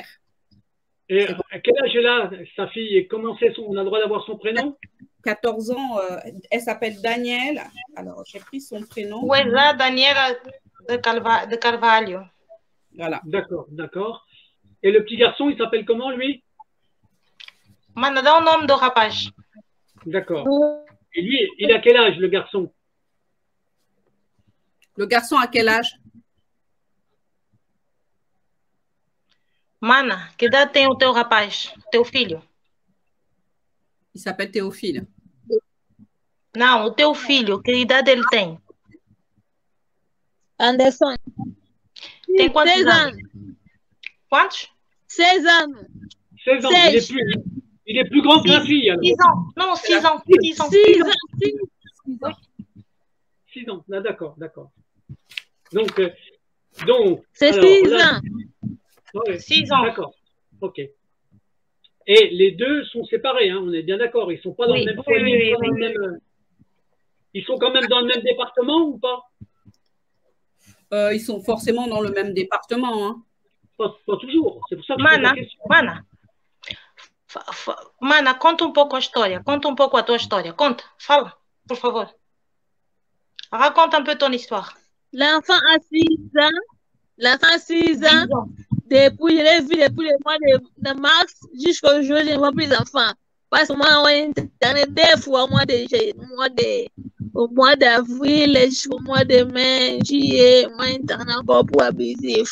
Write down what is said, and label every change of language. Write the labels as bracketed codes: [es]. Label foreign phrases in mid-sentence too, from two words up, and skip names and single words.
[fr] Et à quel âge est là, sa fille? Et comment on a le droit d'avoir son prénom? 14 ans. Elle s'appelle Danielle. Alors, j'ai pris son prénom. Oui, là, Daniela de Carvalho. Voilà. D'accord, d'accord. Et le petit garçon, il s'appelle comment, lui? [pt] Mano, dá o nome do rapaz. [fr] D'accord. Et lui, il a quel âge, le garçon? Le garçon a quel âge? [pt] Mana, que idade tem o teu rapaz, teu filho? [fr] Il s'appelle Théophile. [pt] Não, o teu filho, que idade ele tem? Anderson. Tem quantos 16 anos? [fr] ans. [pt] Quantos? [fr] 16 ans. 16 ans. 16. Il est plus grand que la fille, alors. 6 ans. Non, 6 ans. 6 ans. 6 ans. 6 ans. Ah, d'accord, d'accord. Donc, c'est alors, 6 là, ans. ouais, 6 ans. D'accord. OK. Et les deux sont séparés, hein, on est bien d'accord. Ils sont pas dans Oui, le même oui, foyer, oui, pas dans le même. Ils sont quand même dans le même département ou pas? Ils sont forcément dans le même département. Hein. Pas toujours. C'est pour ça que je pose la question. [pt] Mana, conta um pouco a história. Conta um pouco a tua história. Conta, fala, por favor. [fr] Raconte un peu ton histoire. L'enfant a 6 ans. L'enfant a 6 ans. Depuis, je l'ai vu depuis le mois de mars jusqu'au jour, je ne vois plus d'enfants. Parce que moi, on est des fois au mois d'avril jusqu'au mois de mai, juillet, moi, on encore pour abusif.